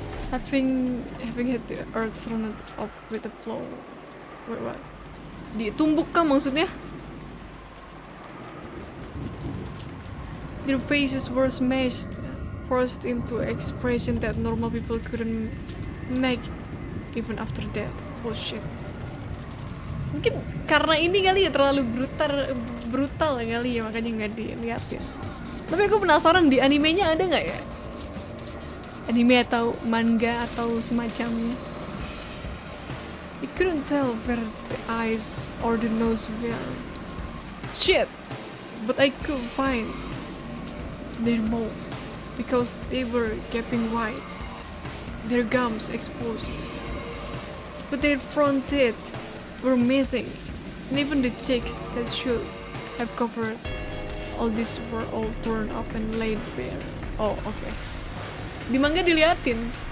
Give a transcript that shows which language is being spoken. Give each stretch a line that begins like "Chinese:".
English: Having hit the earth thrown up with a plow. Wait, what?
Indonesian: Ditumbuk kah maksudnya?
English: Their faces were smashed, forced into expression that normal people couldn't make even after death. Oh shit.
Indonesian: Mungkin karena ini kali ya terlalu brutal kali ya, makanya nggak dilihatin. Tapi aku penasaran di animenya ada nggak ya? Anime atau manga atau semacamnya.
English: I couldn't tell where the eyes or the nose were. Shit! but I could find their mouths because they were gaping wide, their gums exposed, but their front teeth were missing, and even the cheeks that should have covered all these were all torn up and laid bare. Oh, okay.
Indonesian: Di manga diliatin.